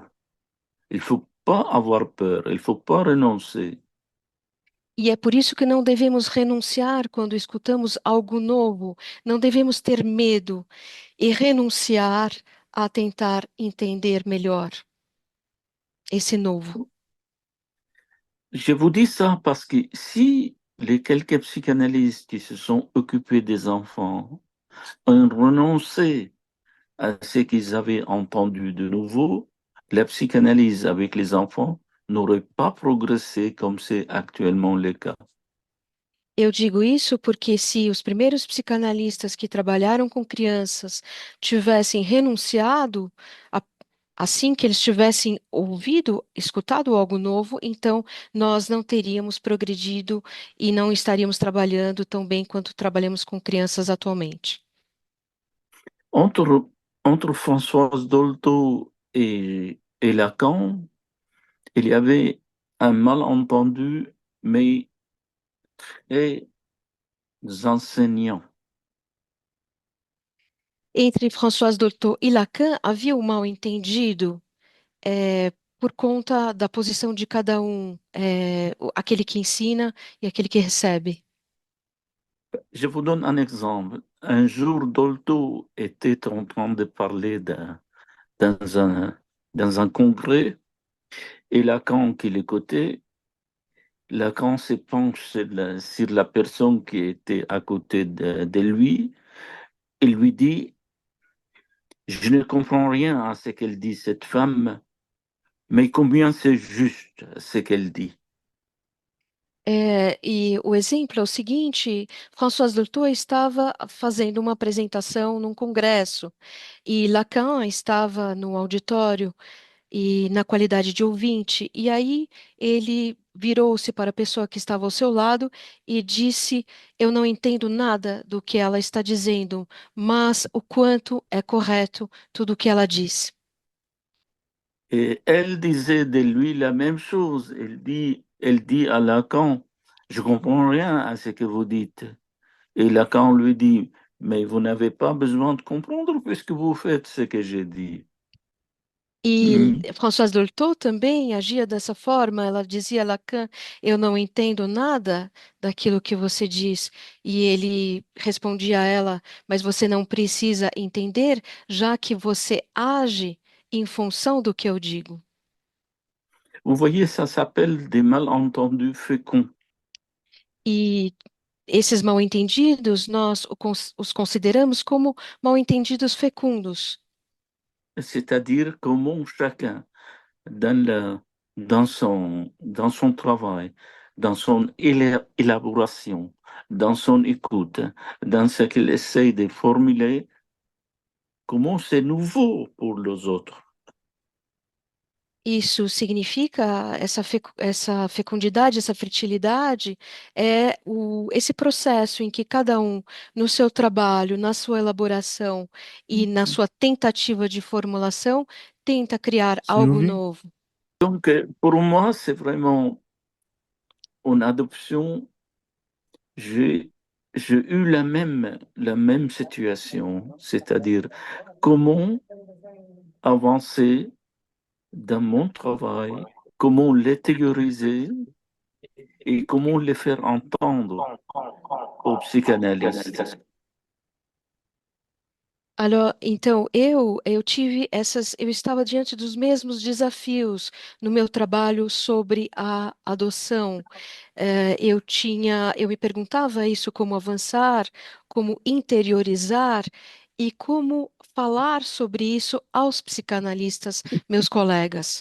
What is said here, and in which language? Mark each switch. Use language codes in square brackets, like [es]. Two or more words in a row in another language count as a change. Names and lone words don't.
[fr] Il ne faut pas avoir peur, il ne faut pas renoncer. [pt] E é por isso que não devemos renunciar quando escutamos algo novo, não devemos ter medo e renunciar a tentar entender melhor. esse novo? [fr] Je vous dis ça parce que si les quelques psychanalystes qui se sont occupés des enfants ont renoncé à ce qu'ils avaient entendu de nouveau, la psychanalyse avec les enfants n'aurait pas progressé comme c'est actuellement le cas. [pt] Eu digo isso porque se os primeiros psicanalistas que trabalharam com crianças tivessem renunciado, a- assim que eles tivessem ouvido, escutado algo novo, então nós não teríamos progredido e não estaríamos trabalhando tão bem quanto trabalhamos com crianças atualmente. [fr] Entre, entre Françoise Dolto et Lacan, il y avait un malentendu, mais très enseignant. [pt] Entre François Dolto e Lacan havia um mal-entendido por conta da posição de cada um, aquele que ensina e aquele que recebe. [fr] Je vous donne un exemple. Un jour, Dolto était en train de parler dans dans un congrès et Lacan qui l'écoutait, Lacan se penche sur la personne qui était à côté de lui et lui dit, je ne comprends rien à ce qu'elle dit, cette femme, mais combien c'est juste ce qu'elle dit. [pt] E o exemplo é o seguinte: François Dolto estava fazendo uma apresentação num congresso e Lacan estava no auditório e na qualidade de ouvinte. E aí ele virou-se para a pessoa que estava ao seu lado e disse: Eu não entendo nada do que ela está dizendo, mas o quanto é correto tudo o que ela disse. [fr] Et elle disait de lui la même chose. Elle dit à Lacan, je comprends rien à ce que vous dites. Et Lacan lui dit, mais vous n'avez pas besoin de comprendre puisque vous faites ce que j'ai dit. [pt] E Hmm. Françoise Dolto também agia dessa forma. Ela dizia a Lacan: Eu não entendo nada daquilo que você diz. E ele respondia a ela: Mas você não precisa entender, já que você age em função do que eu digo. [fr] Vous voyez, ça s'appelle des malentendus féconds. [pt] E esses mal-entendidos, nós os consideramos como mal-entendidos fecundos. [fr] C'est-à-dire comment chacun, dans, dans son travail, dans son élaboration, dans son écoute, dans ce qu'il essaie de formuler, comment c'est nouveau pour les autres. [pt] Isso significa, essa fecundidade, essa fertilidade, é esse processo em que cada um, no seu trabalho, na sua elaboração e na sua tentativa de formulação, tenta criar algo Sylvie? novo. [fr] Donc, pour moi, c'est vraiment en adoption, j'ai, j'ai eu la même situation, c'est-à-dire comment avancer dans mon travail, comment les théoriser et comment les faire entendre aux psychanalystes. [pt] Então, eu tive eu estava diante dos mesmos desafios no meu trabalho sobre a adoção. Eu me perguntava isso, como avançar, como interiorizar e como falar sobre isso aos psicanalistas, meus colegas.